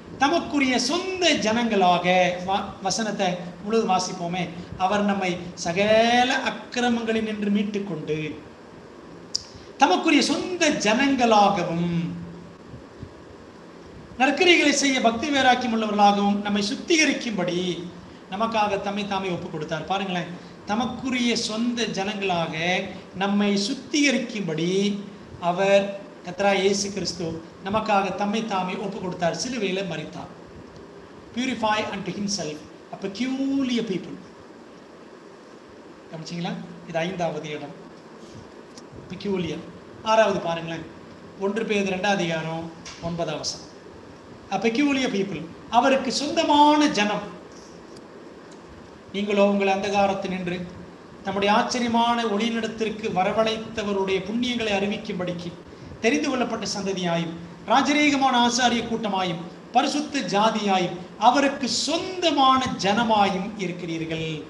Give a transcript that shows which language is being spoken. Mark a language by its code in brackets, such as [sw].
[ta] தமக்குரிய சொந்த ஜனங்களாக, வசனத்தை முழுவதும் வாசிப்போமே, அவர் நம்மை சகல அக்கிரமங்களில் நின்று மீட்டுக் கொண்டு தமக்குரிய சொந்த ஜனங்களாகவும் நற்கிரிகளை செய்ய பக்தி வைராக்கியம் உள்ளவர்களாகவும் நம்மை சுத்திகரிக்கும்படி நமக்காக தம்மை தாமே ஒப்பு கொடுத்தார். பாருங்களேன், தமக்குரிய சொந்த ஜனங்களாக நம்மை சுத்திகரிக்கும்படி அவர் கர்த்தராகிய இயேசு கிறிஸ்து நமக்காக தம்மை தாமே ஒப்பு கொடுத்தார், சிலுவையில மரித்தார். [en] Purify unto himself a peculiar people. [ta] கவனிச்சீங்களா? இது 5வது இடம், peculiar. 6வது பாருங்களேன், 1 பேதுரு 2 அதிகாரம் 9 வசனம். [en] A peculiar people, [ta] அவருக்கு சொந்தமான ஜனம். நீங்களோ உங்கள் அந்தகாரத்தில் நின்று நம்முடைய ஆச்சரியமான ஒளியினிடத்திற்கு வரவழைத்தவருடைய புண்ணியங்களை அறிவிக்கும்படிக்கு தெரிந்து கொள்ளப்பட்ட சந்ததியாயும் ராஜரீகமான ஆசாரிய கூட்டமாயும் பரிசுத்த ஜாதியாயும் அவருக்கு சொந்தமான ஜனமாயும் இருக்கிறீர்கள்.